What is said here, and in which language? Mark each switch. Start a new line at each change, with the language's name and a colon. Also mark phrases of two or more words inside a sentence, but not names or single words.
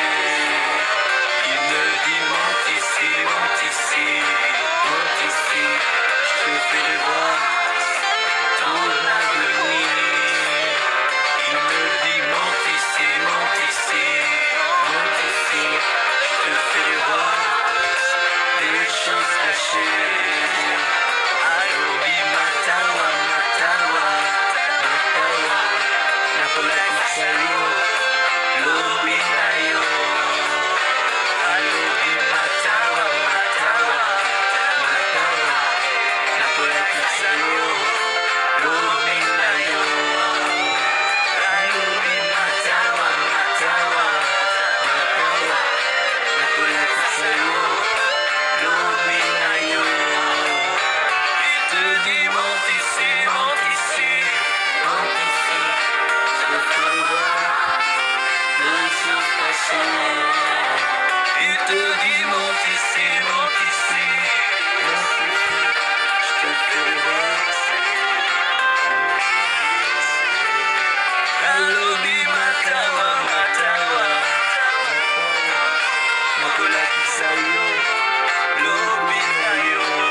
French: Il me dit monte ici, monte ici, monte ici, je te ferai voir ton avenir. Il me dit monte ici, monte ici, monte ici, je te ferai voir les choses cachées.
Lingala: Alobi matawa, matawa, matawa, nakola kisayo, lobi nayo. Alobi matawa, matawa, matawa, nakola kisayo, lobi nayo. Alobi matawa, matawa, matawa, nakola kisayo, lobi nayo.
French: Il te dit monte ici, monte ici, monte ici, je te ferai voir les choses cachées. Il te dit monte ici, monte ici, monte ici, je te ferai voir.
Lingala: Alobi matawa, matawa, matawa, nakola kisayo, lobi nayo.